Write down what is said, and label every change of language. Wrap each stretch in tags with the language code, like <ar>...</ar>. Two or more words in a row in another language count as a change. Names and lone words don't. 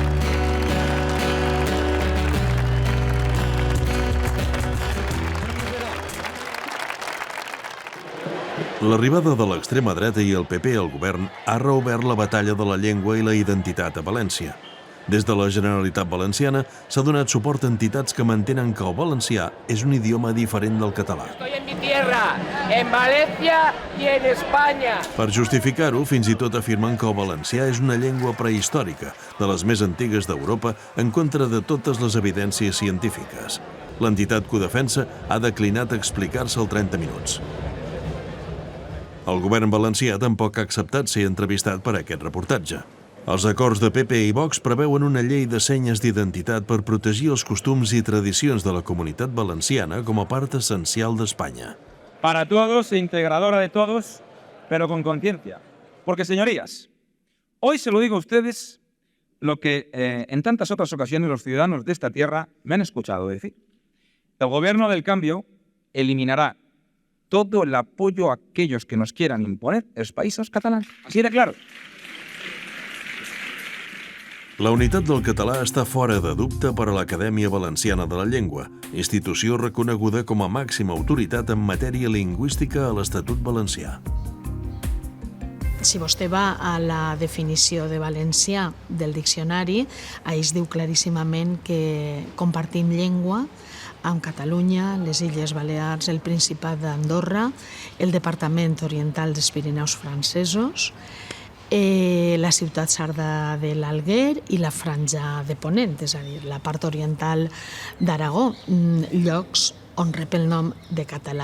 <ca>L'arribada de l'extrema dreta i el PP al govern ha reobert la batalla de la llengua i la identitat a València. Des de la Generalitat Valenciana s'ha donat suport a entitats que mantenen que el valencià és un idioma diferent del català.</ca> <es>Estoy en mi tierra, en Valencia y en España.</es> <ca>Per justificar-ho, fins i tot afirmen que el valencià és una llengua prehistòrica, de les més antigues d'Europa, en contra de totes les evidències científiques. L'entitat que ho defensa ha declinat explicar-se al 30 minuts. El govern valencià tampoc ha acceptat ser entrevistat per aquest reportatge. Els acords de PP i Vox preveuen una llei de senyes d'identitat per protegir els costums i tradicions de la comunitat valenciana com a part essencial d'Espanya.</ca> <es>Para todos, integradora de todos, pero con conciencia. Porque, señorías, hoy se lo digo a ustedes lo que en tantas otras ocasiones los ciudadanos de esta tierra me han escuchado decir. El gobierno del cambio eliminará todo el apoyo a aquellos que nos quieran imponer</es> <ca>els països catalans.</ca> <es>Así de claro.</es> <ca>La unitat del català està fora de dubte per a l'Acadèmia Valenciana de la Llengua, institució reconeguda com a màxima autoritat en matèria lingüística a l'Estatut Valencià. Si vostè va a la definició de valencià del diccionari, es diu claríssimament que compartim llengua amb Catalunya, les Illes Balears, el Principat d'Andorra, el Departament Oriental dels Pirineus francesos, la ciutat sarda de l'Alguer i la franja de Ponent, és a dir, la part oriental d'Aragó, llocs on rep el nom de català.</ca>